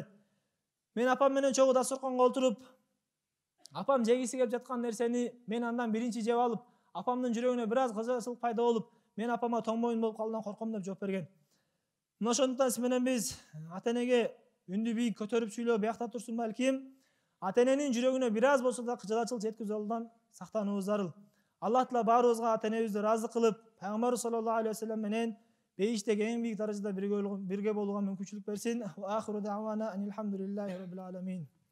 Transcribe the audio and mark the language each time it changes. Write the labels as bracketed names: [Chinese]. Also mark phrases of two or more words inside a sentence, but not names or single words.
[Kyrgyz] Мен апам менен чогуу дасторконго отуруп, апам жегиси келип жаткан нерсени мен андан биринчи жеп алып, апамдын жүрөгүнө бир аз кыжаачылык пайда болуп, мен апама тоң моюн болуп калуудан корком деп жооп берген. Мына ошондуктан сиз менен биз ата-энеге үндү бийик көтөрүп сүйлөө биякта турсун балким, ата-эненин жүрөгүнө бир аз болсо да кыжаачылык жеткизүү жолунан сактануубуз зарыл. Аллах Таала баарыбызга ата-энебизди ыраазы кылып, Пайгамбар [Arabic] صلى الله عليه وسلم [Kyrgyz] менен бейиштеги эң бийик даражада бирге болууга мүмкүнчүлүк берсин. [Arabic] وآخر دعوانا أن الحمد لله رب العالمين.